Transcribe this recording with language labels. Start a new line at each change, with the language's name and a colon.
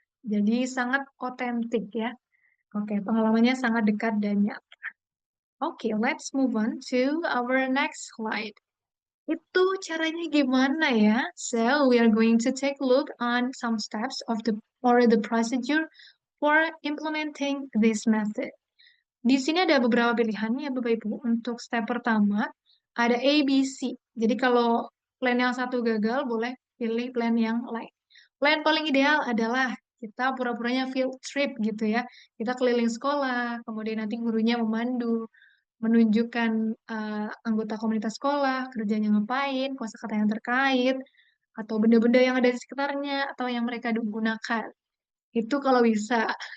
Indonesian: Jadi sangat otentik ya. Oke, pengalamannya sangat dekat dan nyata.
English: Oke, let's move on to our next slide.
Indonesian: Itu caranya gimana ya?
English: So, we are going to take a look on some steps of the procedure for implementing this method.
Indonesian: Di sini ada beberapa pilihan ya Bapak Ibu. Untuk step pertama, ada A, B, C. Jadi kalau plan yang satu gagal, boleh pilih plan yang lain. Plan paling ideal adalah kita pura-puranya field trip gitu ya. Kita keliling sekolah, kemudian nanti gurunya memandu, menunjukkan anggota komunitas sekolah, kerjanya ngapain, kosakata yang terkait, atau benda-benda yang ada di sekitarnya, atau yang mereka gunakan. Itu kalau bisa.